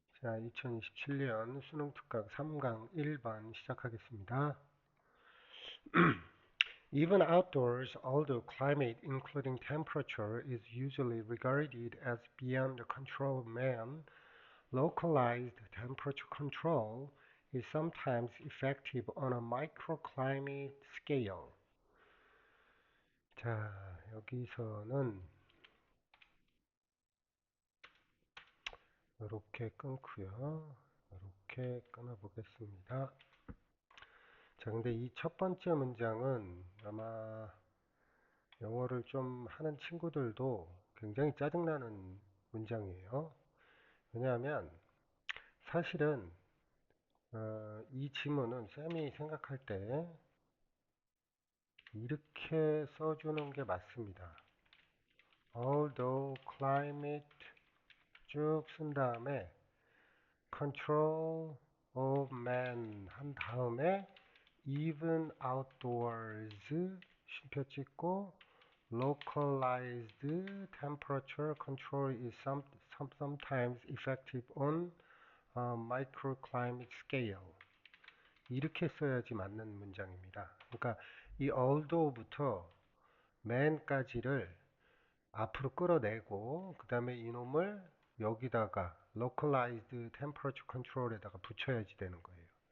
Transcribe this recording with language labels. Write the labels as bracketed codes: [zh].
[ko] 자, 2027년 수능 특강 3강 1번 시작하겠습니다. [en] Even outdoors, although climate, including temperature, is usually regarded as beyond the control of man, localized temperature control is sometimes effective on a microclimate scale. [ko] 자, 여기서는 이렇게 끊고요. 이렇게 끊어보겠습니다. 자, 근데 이 첫 번째 문장은 아마 영어를 좀 하는 친구들도 굉장히 짜증나는 문장이에요. 왜냐하면 사실은 이 지문은 쌤이 생각할 때 이렇게 써주는 게 맞습니다. [en] Although climate [ko] 쭉 쓴 다음에 [en] control of man [ko] 한 다음에 [en] even outdoors [ko] 쉼표 찍고 [en] localized temperature control is sometimes effective on a microclimate scale. [ko] 이렇게 써야지 맞는 문장입니다. 그러니까 이 although부터 man까지를 앞으로 끌어내고 그 다음에 이놈을 여기다가 [en] localized temperature control [ko] 에다가 붙여야지 되는 거예요.